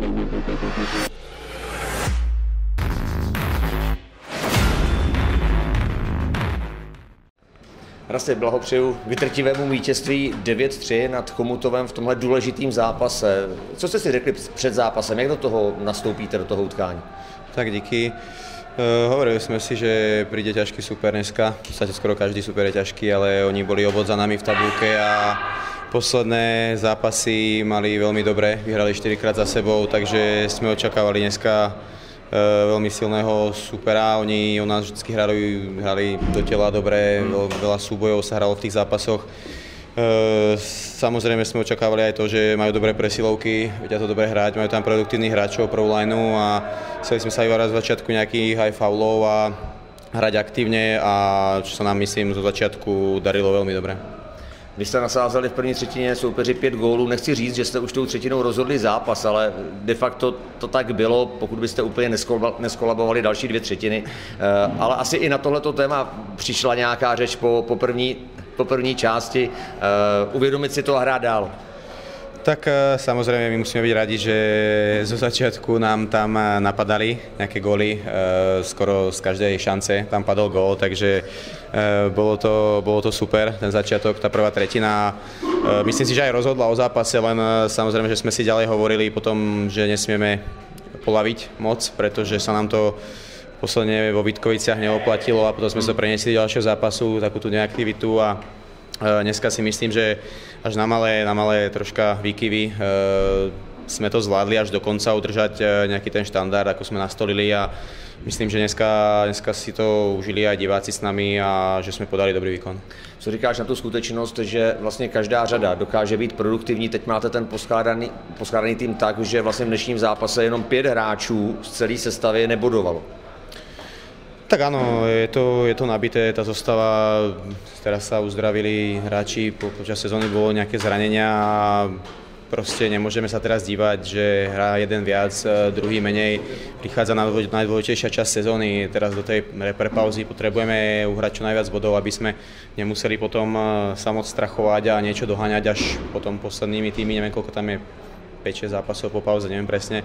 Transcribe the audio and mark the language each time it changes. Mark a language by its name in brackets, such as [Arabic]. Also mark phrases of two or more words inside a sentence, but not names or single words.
[Czech] Raste, blahopřeju k vytrtivému vítězství 9-3 nad Chomutovem v tomhle důležitým zápase. Co jste si řekli před zápasem? Jak do toho nastoupíte, do toho utkání? Tak díky. [Slovak] Hovorili sme si, že príde ťažký super dneska. V podstate skoro každý super je ťažký, ale oni boli obod za nami v tabulke a posledné zápasy mali veľmi dobre. Vyhrali 4-krát za sebou, takže sme očakávali dneska veľmi silného supera. Oni u nás vždy hrali do tela dobre, veľa súbojov sa hralo v tých zápasoch. Samozrejme sme očakávali aj to, že majú dobré presilovky, vedia to dobre hrať, majú tam produktívnych hráčov, prvú lineu a chceli sme sa vyvárať z začiatku nejakých aj faulov a hrať aktívne a čo sa nám, myslím, zo začiatku darilo veľmi dobre. [Czech] Vy jste nasázeli v první třetině soupeři 5 gólů. Nechci říct, že jste už tou třetinou rozhodli zápas, ale de facto to tak bylo, pokud byste úplně neskolabovali další 2 třetiny. Ale asi i na tohleto téma přišla nějaká řeč po první části. Uvědomit si to a hrát dál. [Slovak] Tak samozrejme my musíme byť radi, že zo začiatku nám tam napadali nejaké góly, skoro z každej šance tam padol gól, takže bolo to super, ten začiatok, tá prvá tretina. Myslím si, že aj rozhodla o zápase, len samozrejme, že sme si ďalej hovorili potom, že nesmieme polaviť moc, pretože sa nám to posledne vo Vítkoviciach neoplatilo a potom sme sa preniesli do ďalšieho zápasu, takú tú neaktivitu a dneska si myslím, že až na malé troška výkyvy sme to zvládli až do konca udržať nejaký ten štandard, ako sme nastolili a myslím, že dneska si to užili aj diváci s nami a že sme podali dobrý výkon. [Czech] Co říkáš na tu skutečnost, že vlastně každá řada dokáže být produktivní? Teď máte ten poskládaný tým tak, že vlastně v dnešním zápase jenom 5 hráčů z celé sestavy nebodovalo. [Slovak] Tak áno, je to nabité, tá zostava, teraz sa uzdravili hráči, počas sezóny bolo nejaké zranenia a proste nemôžeme sa teraz dívať, že hrá jeden viac, druhý menej. Prichádza najdôležitejšia časť sezóny, teraz do tej pauzy potrebujeme uhrať čo najviac bodov, aby sme nemuseli potom sa moc strachovať a niečo doháňať až potom poslednými tými, neviem koľko tam je, 5-6 zápasov po pauze, neviem presne.